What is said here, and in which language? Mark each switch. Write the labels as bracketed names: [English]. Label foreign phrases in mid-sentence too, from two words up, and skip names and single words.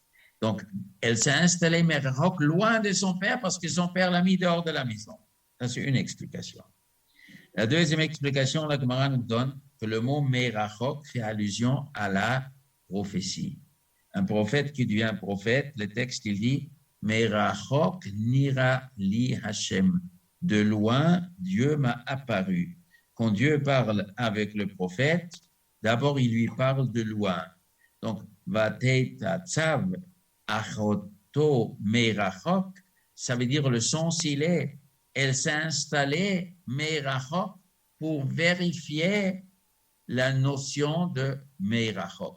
[French] Donc, elle s'est installée, mais rachok, loin de son père parce que son père l'a mis dehors de la maison. Ça, c'est une explication. La deuxième explication, la Gemara nous donne que le mot merachok fait allusion à la prophétie. Un prophète qui devient prophète, le texte il dit [Hebrew] מרחוק נראה לי ה. [French] De loin, Dieu m'a apparu. Quand Dieu parle avec le prophète, d'abord il lui parle de loin. Donc, [Hebrew] ותתצב אחתו מרחק, [French] ça veut dire le sens il est. Elle s'est installée, merachok, pour vérifier la notion de merachok.